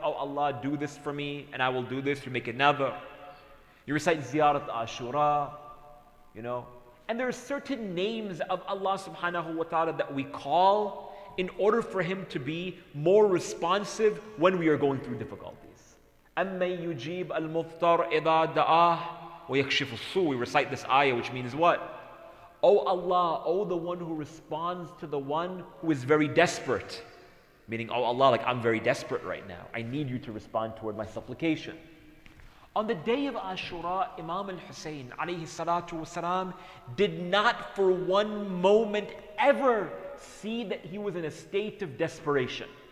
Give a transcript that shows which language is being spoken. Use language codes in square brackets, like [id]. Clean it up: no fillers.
[en] Oh Allah, do this for me, and I will do this. You make it never. You recite ziyarat ashura, you know. And there are certain names of Allah subhanahu wa ta'ala that we call in order for Him to be more responsive when we are going through difficulties. [ar] أَمَّن يُجِيبُ الْمُضْطَرَ إِذَا دَعَاهُ وَيَكْشِفُ السُّوءَ. [en] We recite this ayah, which means what? O Allah, O the one who responds to the one who is very desperate. Meaning, oh Allah, like I'm very desperate right now. I need you to respond toward my supplication. On the day of Ashura, Imam al-Hussein alayhi salatu wasalam did not for one moment ever see that he was in a state of desperation.